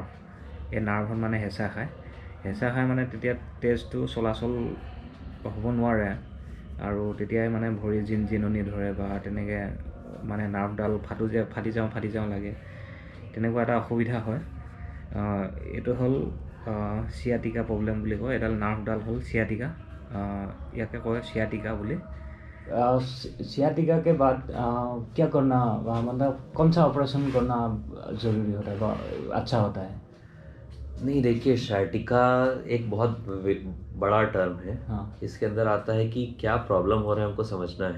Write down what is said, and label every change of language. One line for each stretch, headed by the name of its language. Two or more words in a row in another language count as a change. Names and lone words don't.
Assamese: এই নাৰ্ভত মানে হেঁচা খাই মানে তেতিয়া তেজটো চলাচল হ'ব নোৱাৰে, আৰু তেতিয়াই মানে ভৰি জিনজিননি ধৰে বা তেনেকৈ মানে নাৰ্ভডাল ফাটি যাওঁ লাগে, তেনেকুৱা এটা অসুবিধা হয়। এইটো হ'ল
English: sciatica problem
Assamese: বুলি কয়। এডাল নাৰ্ভডাল হ'ল চিয়াটিকা, ইয়াকে কয় চিয়াটিকা বুলি।
Hindi: सियाटिका के बाद क्या करना, मतलब कौन सा ऑपरेशन करना ज़रूरी होता है, अच्छा होता है? नहीं, देखिए शायटिका एक बहुत बड़ा टर्म है। हाँ। इसके अंदर आता है कि क्या प्रॉब्लम हो रहा है हमको समझना है।